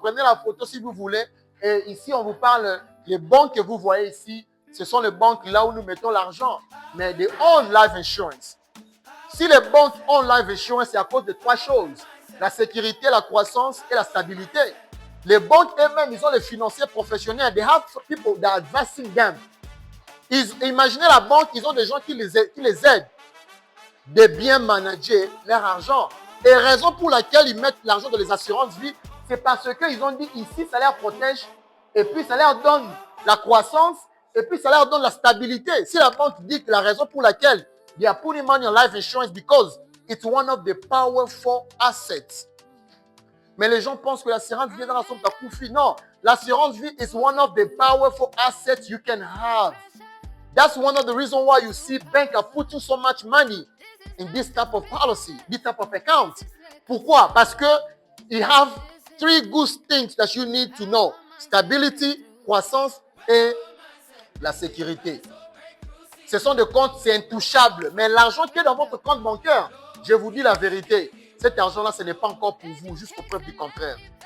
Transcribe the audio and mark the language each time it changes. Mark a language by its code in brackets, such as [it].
[fr] Prenez la photo si vous voulez. Et ici, on vous parle, les banques que vous voyez ici, ce sont les banques là où nous mettons l'argent. Mais des [en] own life insurance. [fr] Si les banques ont life insurance, c'est à cause de 3 choses. La sécurité, la croissance et la stabilité. Les banques elles-mêmes, ils ont les financiers professionnels. [en] They have people that are advising them. [fr] Imaginez la banque, ils ont des gens qui les aident de bien manager leur argent. Et raison pour laquelle ils mettent l'argent dans les assurances vie, c'est parce qu'ils ont dit ici, ça leur protège et puis ça leur donne la croissance et puis ça leur donne la stabilité. Si la banque dit que la raison pour laquelle [en] they are putting money on life insurance because it's one of the powerful assets. [fr] Mais les gens pensent que l'assurance vie est dans la somme de Koufi. Non, l'assurance vie [en] is one of the powerful assets you can have. That's one of the reasons why you see banks are putting so much money in this type of policy, this type of account. [fr] Pourquoi? Parce que [en] you have 3 good things that you need to know. [fr] Stability, croissance et la sécurité. Ce sont des comptes, c'est intouchable. Mais l'argent qui est dans votre compte bancaire, je vous dis la vérité, cet argent-là, ce n'est pas encore pour vous, jusqu'au preuve du contraire.